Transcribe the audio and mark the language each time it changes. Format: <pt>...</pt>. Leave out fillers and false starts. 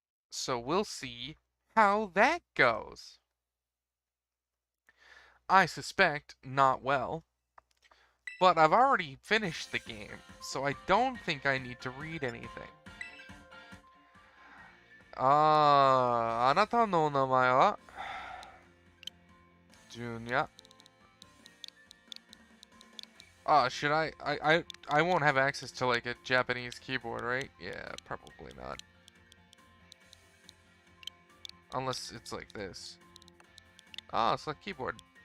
<en>So we'll see how that goes. I suspect not well, but I've already finished the game, so I don't think I need to read anything.</en> <ja>あなたの名前はジュニア。</ja> <en>Should I won't have access to like a Japanese keyboard, right? Yeah, probably not. Unless it's like this. Select keyboard.</en>